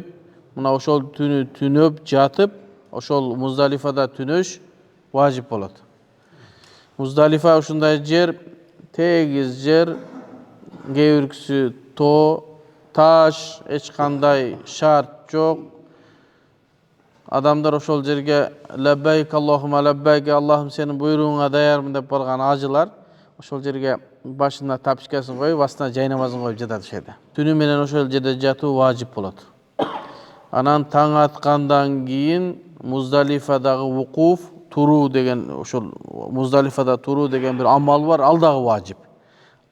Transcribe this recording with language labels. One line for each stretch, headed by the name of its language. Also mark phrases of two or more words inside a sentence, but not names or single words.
Kyrgyz: Мына ошол түнү түнөп жатып, ошол Муздалифада түнөш важип болот. Муздалифа ушундай жер, тегиз жер, кээ биркisi тоо, таш, эч кандай шарт жок. Адамдар ошол жерге
Arabic: لبيك اللهم لبيك,
Kyrgyz: Аллахым сенин буйругуңа даярмын деп барган ажылар ошол жерге башына тапчкасын коюп, астына жай намазын коюп жатат ошол жерде. Түнү менен ошол жерде жатуу важип болот. Анан таң аткандан кийин Муздалифадагы вукуф, туруу деген, ошол Муздалифада туруу деген бир амал бар, ал дагы важип.